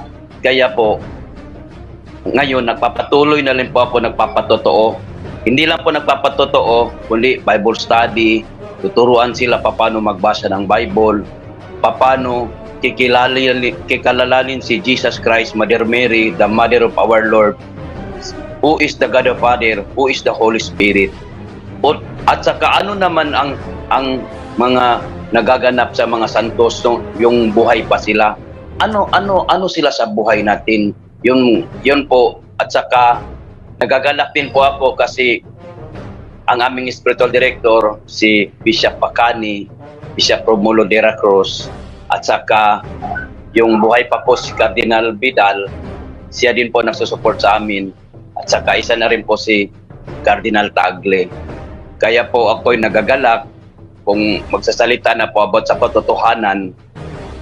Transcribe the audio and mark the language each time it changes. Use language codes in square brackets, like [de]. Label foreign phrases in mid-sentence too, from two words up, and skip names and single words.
[tl] Kaya po, ngayon, nagpapatuloy na rin po ako, nagpapatotoo. Hindi lang po nagpapatotoo, kundi [en] Bible study, [tl] tuturuan sila paano magbasa ng Bible, paano kikilalanin si Jesus Christ, Mother Mary, [en] the Mother of our Lord, who is the God the Father, who is the Holy Spirit. [tl] At saka ano naman ang mga nagaganap sa mga santos, yung buhay pa sila. Ano sila sa buhay natin? Yun po. At saka nagagalak din po ako kasi ang aming [en] spiritual director, [tl] si Bishop Pacani, Bishop Romulo de la Cruz, at saka yung buhay pa po si Cardinal Vidal, siya din po nagsusupport sa amin. At saka isa na rin po si Cardinal Tagle. Kaya po ako'y nagagalak kung magsasalita na po about sa katotohanan.